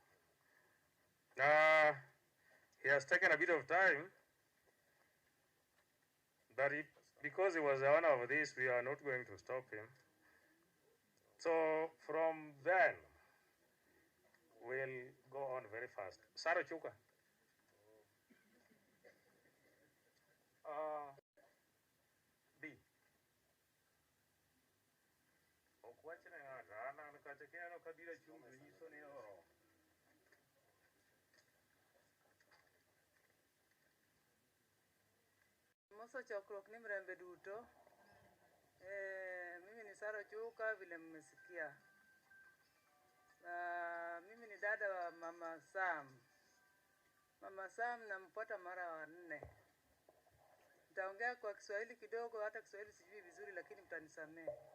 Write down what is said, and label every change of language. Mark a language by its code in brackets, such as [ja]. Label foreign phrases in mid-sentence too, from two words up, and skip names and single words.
[en] He has taken a bit of time, but because he was the owner of this, we are not going to stop him. So from then, we'll go on very fast. Saro Chuka. B. [luo] Moso chokruok ni mrembe duto. [sw] Mimi ni Saro Chuka vile mmesikia. Mimi ni dada wa Mama Sam. Mama Sam nampata mara wa 4. Nitaongea kwa Kiswahili kidogo, hata Kiswahili sijui vizuri lakini mtanisamehe.